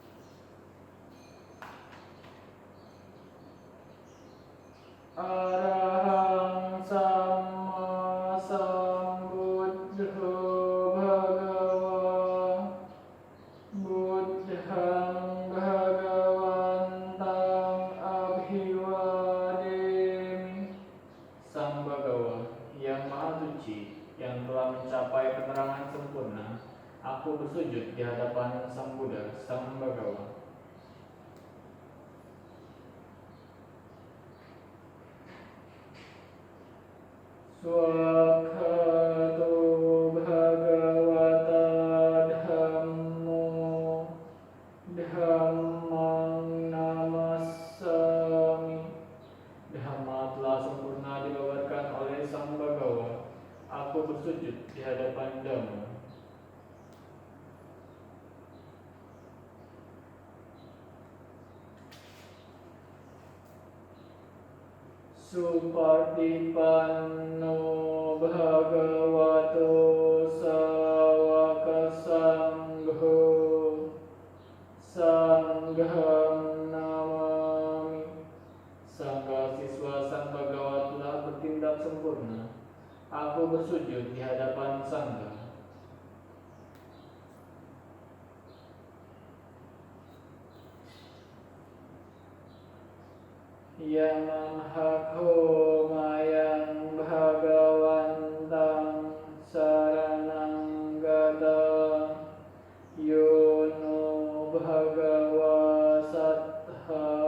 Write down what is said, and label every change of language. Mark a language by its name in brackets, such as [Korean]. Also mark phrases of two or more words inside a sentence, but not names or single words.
[Pali] Arahang Samma Sambuddho Bhagava Buddhang Bhagavantang Abhivademi. [Indonesian] Sang Bhagawa yang Maha Suci, yang telah mencapai penerangan sempurna, aku bersujud di hadapan Sang Buddha, Sang Bhagawa. [Pali] Swakhato Bhagavata Dhammo Dhammang Namassami. [Indonesian] Dhamma telah sempurna dibabarkan oleh Sang Bhagawa. Aku bersujud di hadapan Dhamma. [Pali] Supartipanno Bhagavato Sawaka Sangho Sangham Namami. [Indonesian] Sangga siswa Sang Bhagawa telah bertindak sempurna. Aku bersujud di hadapan Sangga. [Pali] Yamam hakho mayang bhagavantang saranang gata yono bhagava sattha